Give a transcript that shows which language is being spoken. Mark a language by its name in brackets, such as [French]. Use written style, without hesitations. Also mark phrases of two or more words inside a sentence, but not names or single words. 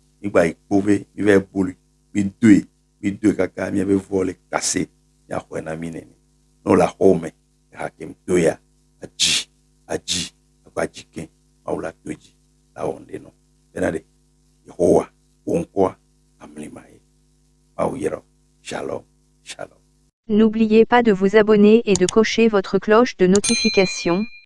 [Ewe] Migba yi kpo be mi va boli. Mi doe kaka miabe vɔ le kase. Miaxɔe na mi nene. No la xɔ me hake mi doea adzi agba dzi ke Mawu la do dzi la wɔ ŋɖe nɔ. Bena ɖe Yehowa wo ŋkɔa amlima ye. Mawu yra. [Hebrew] Shalom. Shalom. [French] N'oubliez pas de vous abonner et de cocher votre cloche de notification